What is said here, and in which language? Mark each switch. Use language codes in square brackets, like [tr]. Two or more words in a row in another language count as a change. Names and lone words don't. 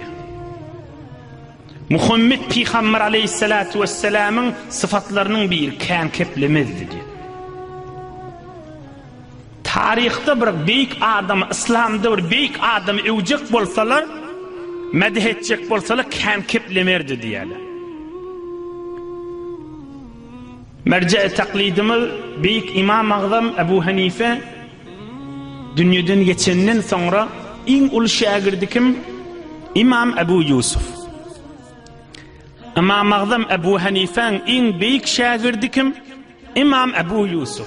[tk] Muhammed Peygamber [ar] عليه الصلاة والسلام'ın [tk] sıfatlarının bir kän keplemezdi diýär. Taryhda bir beýik adam, İslamda bir beýik adam ewjek bolsalar, medih etjek bolsalar kän keplemerdi diýerler. [tr] Merce-i taklidimiz büyük İmam Azam Ebu Hanife dünyadan geçenden sonra en ulu şagirdi kim? İmam Ebu Yusuf. İmam Azam Ebu Hanife'nin en büyük şagirdi kim? İmam Ebu Yusuf.